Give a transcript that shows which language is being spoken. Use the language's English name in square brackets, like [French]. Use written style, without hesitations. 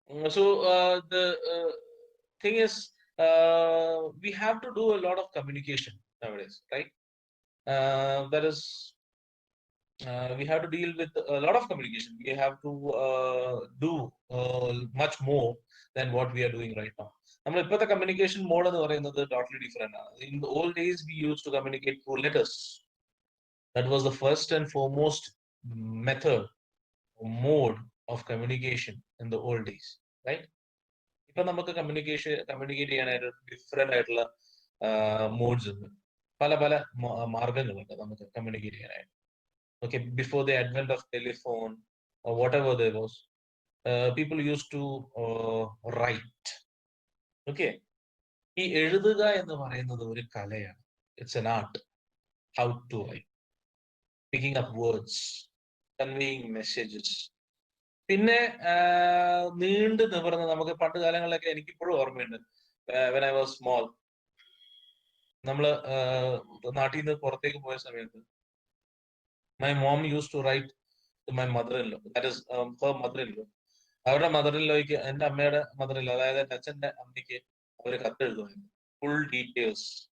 [English] So the thing is, we have to do a lot of communication nowadays, right? That is we have to deal with a lot of communication. We have to do much more than what we are doing right now. [Malayalam] നമ്മൾ ഇപ്പോഴത്തെ communication mode എന്ന് പറയുന്നത് totally different ആണ്. [English] In old days we use to communicate through letters. That was the first and foremost method mode of communication in the old days, right? [Malayalam] ഇപ്പൊ നമുക്ക് communicate ചെയ്യാനായിട്ട് different ആയിട്ടുള്ള modes ഉണ്ട്. പല പല മാർഗങ്ങളുണ്ട് നമുക്ക് കമ്മ്യൂണിക്കേറ്റ് ചെയ്യാനായിട്ട്. [English] Okay, before the advent of telephone or whatever there was, people used to write. [Malayalam] Okay, ഈ എഴുതുക എന്ന് പറയുന്നത് ഒരു കലയാണ്. [English] It's an art. How to write, picking up words, conveying messages. [Malayalam] പിന്നെ നീണ്ടു നിവർന്ന് നമുക്ക് പണ്ട് കാലങ്ങളിലൊക്കെ എനിക്കിപ്പോഴും ഓർമ്മയുണ്ട്. [English] when I was small, [Malayalam] നമ്മള് നാട്ടിൽ നിന്ന് പുറത്തേക്ക് പോയ സമയത്ത് [English] my mom used to write to my mother-in-law, that is her mother-in-law. [Malayalam] അവരുടെ മദറിൻലോയ്ക്ക്, എൻ്റെ അമ്മയുടെ മദറിൻലോ, അതായത് എൻ്റെ അച്ഛൻ്റെ അമ്മയ്ക്ക് അവര് കത്തെഴുതുമായിരുന്നു, ഫുൾ ഡീറ്റെയിൽസ്.